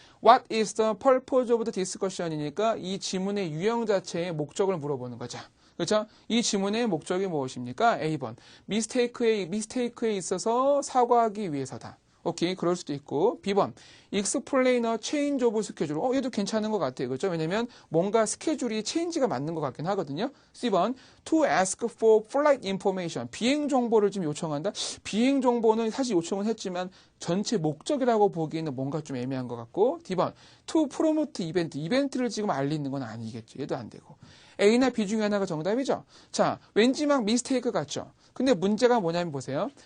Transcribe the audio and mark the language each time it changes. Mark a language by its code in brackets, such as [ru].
[en] What is the purpose of the discussion [ko] 이니까 이 지문의 유형 자체의 목적을 물어보는 거죠. 그렇죠? 이 지문의 목적이 무엇입니까? A번. 미스테이크에 있어서 사과하기 위해서다. 오케이, 그럴 수도 있고. B번. [en] explain a change of schedule. [ko] 얘도 괜찮은 것 같아요. 그렇죠? 왜냐면 뭔가 스케줄이 체인지가 맞는 것 같긴 하거든요. C번. [en] to ask for flight information. [ko] 비행 정보를 좀 요청한다. 비행 정보는 사실 요청은 했지만 전체 목적이라고 보기에는 뭔가 좀 애매한 것 같고. [en] D번. to promote event. [ko] 이벤트를 지금 알리는 건 아니겠죠. 얘도 안 되고. A나 B 중에 하나가 정답이죠. 자, 왠지 막 미스테이크 같죠. 근데 문제가 뭐냐면 보세요.